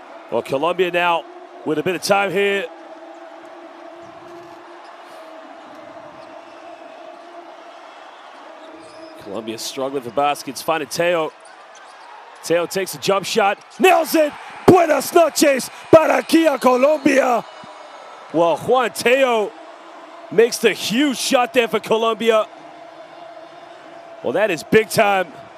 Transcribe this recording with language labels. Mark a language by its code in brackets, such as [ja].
[en] Well, Colombia now with a bit of time here. Colombia struggling for baskets, finding Teo. Teo takes a jump shot, nails it. [es] Buenas noches para aquí a Colombia. [en] Well, Juan Teo makes the huge shot there for Colombia. Well, that is big time.